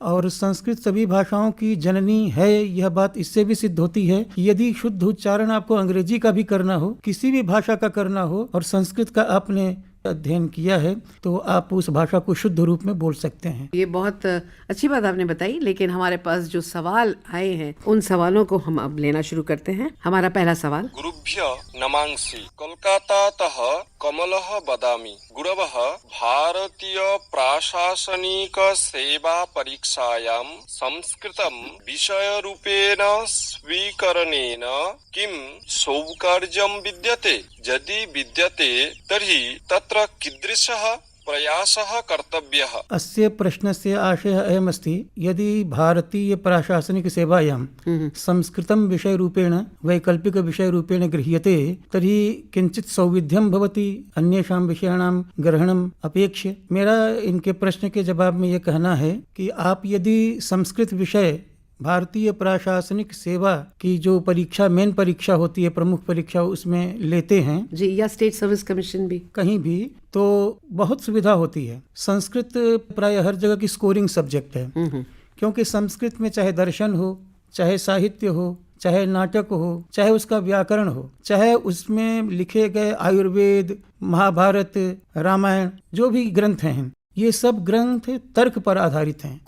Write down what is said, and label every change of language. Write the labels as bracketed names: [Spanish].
[Hindi] और संस्कृत सभी भाषाओं की जननी है, यह बात इससे भी सिद्ध होती है कि यदि शुद्ध उच्चारण आपको अंग्रेजी का भी करना हो, किसी भी भाषा का करना हो, और संस्कृत का आपने अध्ययन किया है, तो आप उस भाषा को शुद्ध रूप में बोल सकते हैं। ये बहुत अच्छी बात आपने बताई, लेकिन हमारे पास जो सवाल आए हैं उन सवालों को हम अब लेना शुरू करते हैं। हमारा पहला सवाल। [Sanskrit] गुरुभ्य नमांसि कोलकातातः कमलः वदामि। गुरवः भारतीय प्रशासनिक सेवा परीक्षायां संस्कृतं विषयरूपेण स्वीकरणेन किं सौकर्यं विद्यते? यदि विद्यते तर्हि तत्र कीदृशः प्रयासः कर्तव्यः। अस्य प्रश्नस्य आशयः अयमस्ति, यदि भारतीय प्रशासनिक सेवायां संस्कृतं विषयरूपेण वैकल्पिकविषयरूपेण गृह्यते तर्हि किञ्चित् सौविध्यं भवति अन्येषां विषयाणां ग्रहणम् अपेक्ष्य। [Hindi] मेरा इनके प्रश्न के जवाब में ये कहना है कि आप यदि संस्कृत विषय भारतीय प्रशासनिक सेवा की जो परीक्षा मेन परीक्षा होती है, प्रमुख परीक्षा, उसमें लेते हैं जी, या स्टेट सर्विस कमीशन भी कहीं भी, तो बहुत सुविधा होती है। संस्कृत प्राय हर जगह की स्कोरिंग सब्जेक्ट है, क्योंकि संस्कृत में चाहे दर्शन हो, चाहे साहित्य हो, चाहे नाटक हो, चाहे उसका व्याकरण हो, चाहे उसमें लिखे गए आयुर्वेद, महाभारत, रामायण जो भी ग्रंथ हैं, ये सब ग्रंथ तर्क पर आधारित हैं।